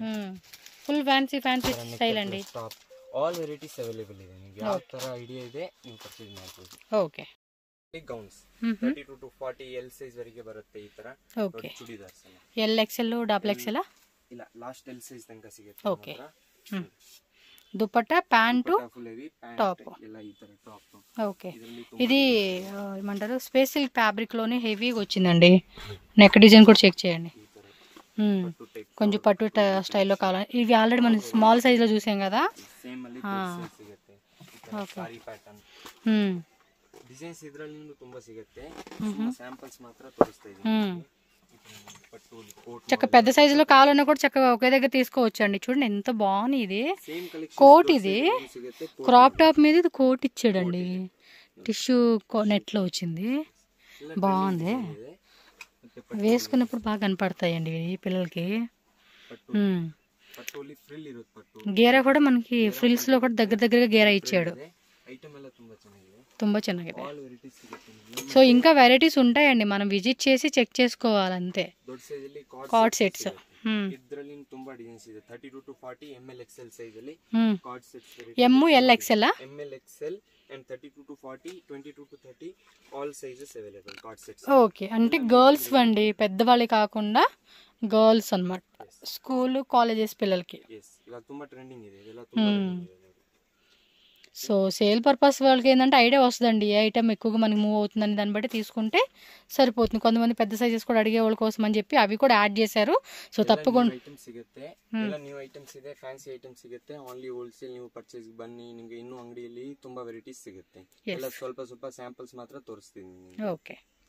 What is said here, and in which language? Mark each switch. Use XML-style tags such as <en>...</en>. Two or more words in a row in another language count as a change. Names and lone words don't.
<en>full fancy style</en> <kn>ಅಂడి.</kn> <en>top all varieties available</en> <kn>ಇದೆ. ನಿಮಗೆ ಯಾವ ತರ ಐಡಿಯಾ ಇದೆ ನೀವು ಪರ್ಚೇಸ್ ಮಾಡಬಹುದು. ಓಕೆ. ಗೌನ್ಸ್ 32 to 40</kn> <en>L size</en> <kn>ವರೆಗೆ ಬರುತ್ತೆ ಈ ತರ. ಓಕೆ, ಚೂಡಿದಾರ್ಸ್</kn> <en>L XL double XL</en> <kn>ಇಲ್ಲ,</kn> <en>last L size</en> <kn>ತನಕ ಸಿಗುತ್ತೆ. ಓಕೆ.</kn> <te>దుపట్టా ప్యాంటు టాప్</te> <kn>ಎಲ್ಲ ಈ ತರ ಟಾಪ್.</kn> <te>ఓకే. ఇది ఏమంటారు</te> <en>space silk fabric</en> <te>లోనే హెవీగా వచ్చిందండి.</te> <en>neck design</en> <te>కూడా చెక్ చేయండి. కొంచెం పట్టు స్టైల్లో కావాలి. ఇవి ఆల్రెడీ మనం</te> <en>small size</en> <te>లో చూసాం కదా. ಡಿಸೈನ್ಸ್ ಇದರಲ್ಲಿ ತುಂಬಾ ಸಿಗುತ್ತೆ. ಸ್ಯಾಂಪಲ್ಸ್ ಮಾತ್ರ ತೋರಿಸ್ತಾ ಇದ್ದೀನಿ. చక్కగా పెద్ద సైజులో కావాలన్నా కూడా చక్కగా ఒకే దగ్గర తీసుకోవచ్చు అండి. చూడండి ఎంత బాగుంది. ఇది కోట్, ఇది</te> <en>crop top</en> <te>మీద ఇది కోట్ ఇచ్చాడండి.</te> <en>tissue net</en> <te>లో వచ్చింది, బాగుంది. వేసుకున్నప్పుడు బాగా కనపడతాయండి పిల్లలకి. గేరా కూడా మనకి ఫ్రిల్స్ లో కూడా దగ్గర దగ్గరగా గేరా ఇచ్చాడు.</te> <kn>ತುಂಬಾ ಚೆನ್ನಾಗಿದೆ.</kn> <te>సో ఇంకా వెరైటీస్ ఉంటాయండి, మనం విజిట్ చేసి చెక్ చేసుకోవాలి అంతే.</te> <en>cord sets</en> <kn>ಇದರಲ್ಲಿ ತುಂಬಾ ಡಿಸೈನ್ಸ್ ಇದೆ. 32 to 40 ML XL ಸೈಜ್ ಅಲ್ಲಿ</kn> <en>cord sets, M L XL ML XL and 32 to 40, 22 to 30 all sizes available cord sets.</en> <te>ఓకే, అంటే గర్ల్స్ వండి, పెద్దవాళ్ళే కాకుండా గర్ల్స్ అన్నమాట.</te> <en>school colleges</en> <te>పిల్లలకి.</te> <kn>ఇవాళ ತುಂಬಾ ట్రెండింగ్ ಇದೆ ಇದೆಲ್ಲ ತುಂಬಾ ట్రెండింగ్ ಇದೆ.</kn> <te>సో</te> <en>sale purpose</en> <te>వాళ్ళకి ఏంటంటే ఐడియా వస్తుందండి, ఏ ఐటమ్ ఎక్కువగా మనకి మూవ్ అవుతుందని దాన్ని బట్టి తీసుకుంటే సరిపోతుంది. కొంతమంది పెద్ద సైజెస్ కూడా అడిగే వాళ్ళ కోసం అని చెప్పి అవి కూడా యాడ్ చేశారు. సో తప్పకుండా</te> <kn>ಐಟಮ್ಸ್ ಸಿಗುತ್ತೆ, ಎಲ್ಲ</kn> <en>new items</en> <kn>ಇದೆ,</kn> <en>fancy items</en> <kn>ಸಿಗುತ್ತೆ.</kn> <en>only wholesale</en> <kn>ನೀವು ಪರ್ಚೇಸ್ ಬನ್ನಿ, ನಿಮಗೆ ಇನ್ನೂ ಅಂಗಡಿಯಲ್ಲಿ ತುಂಬಾ ವೆರೈಟೀಸ್ ಸಿಗುತ್ತೆ. ಎಲ್ಲ ಸ್ವಲ್ಪ ಸ್ಯಾಂಪಲ್ಸ್ ಮಾತ್ರ ತೋರಿಸ್ತೀನಿ. ಓಕೆ.</kn>